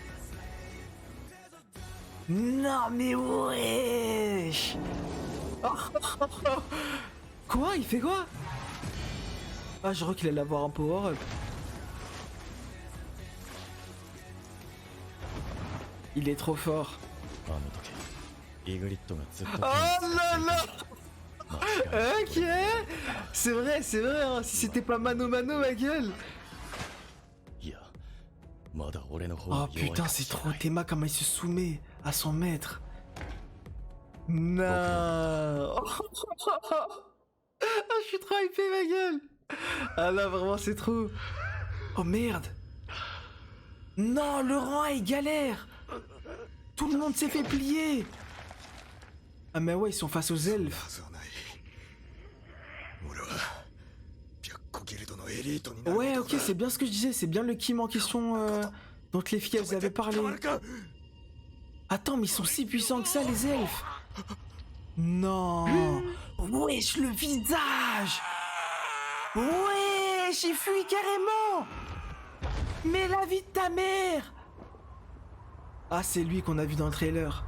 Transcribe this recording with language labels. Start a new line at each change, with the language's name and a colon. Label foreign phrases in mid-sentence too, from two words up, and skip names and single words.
French: Non, mais wesh. Quoi? Il fait quoi? Ah, je crois qu'il allait avoir un power-up. Il est trop fort.
Japanese: あの時イグリッドがずっと
French: Oh là là.
Japanese: 間違い
French: Ok. C'est vrai, hein. Si c'était pas mano mano, ma gueule.
Japanese: いやまだ俺の方
French: Oh
Japanese: が弱い
French: putain,
Japanese: かも
French: c'est
Japanese: しれ
French: trop
Japanese: ない
French: Théma comment il se soumet à son maître. Non. Ah, je suis trop hypé, ma gueule. Ah là, vraiment, c'est trop. Oh merde. Non, le rang A, il galère. Tout le monde s'est fait plier. Ah mais ouais, ils sont face aux elfes.
Japanese: はずはない俺は白虎ギルドのエリートになる
French: Ouais,
Japanese: 男
French: ok,
Japanese: だ
French: c'est bien ce que je disais. C'est bien le Kim en question dont les filles, elles avaient parlé.
Japanese: 捕まるか
French: Attends, mais ils sont si puissants que ça, les elfes. Non. Wesh, le visage. Wesh, j'ai fui carrément. Mais la vie de ta mère. Ah, c'est lui qu'on a vu dans le trailer.